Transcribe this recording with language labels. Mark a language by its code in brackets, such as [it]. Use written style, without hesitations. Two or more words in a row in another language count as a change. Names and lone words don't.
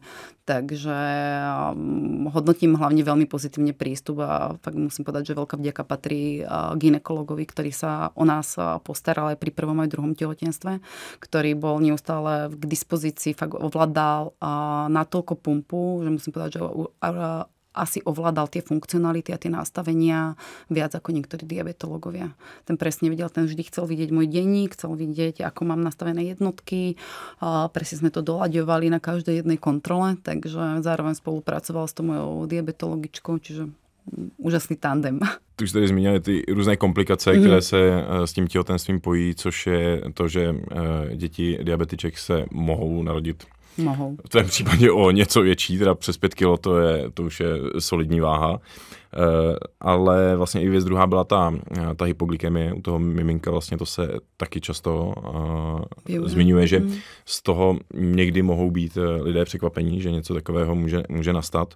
[sk] Takže hodnotím hlavne veľmi pozitívne prístup a fakt musím povedať, že veľká vďaka patrí gynekologovi, ktorý sa o nás postaral aj pri prvom aj druhom tehotenstve, ktorý bol neustále k dispozícii, fakt ovládal natoľko pumpu, že musím povedať, že asi ovládal tie funkcionality a tie nastavenia viac ako niektorí diabetológovia. Ten presne videl, ten vždy chcel vidieť môj denník, chcel vidieť, ako mám nastavené jednotky. Presne sme to doľaďovali na každej jednej kontrole, takže zároveň spolupracoval s tou mojou diabetologičkou, čiže úžasný tandem. [cs] Tu už tady zmínili ty různé komplikace, které se s tím těhotenstvím pojí, což je to, že děti diabetiček se mohou narodit. Mohou. V tvém případě o něco větší, teda přes 5 kg, to už je solidní váha. Ale vlastně i věc druhá byla ta hypoglykemie u toho miminka, vlastně to se taky často zmiňuje, že z toho někdy mohou být lidé překvapení, že něco takového může nastat.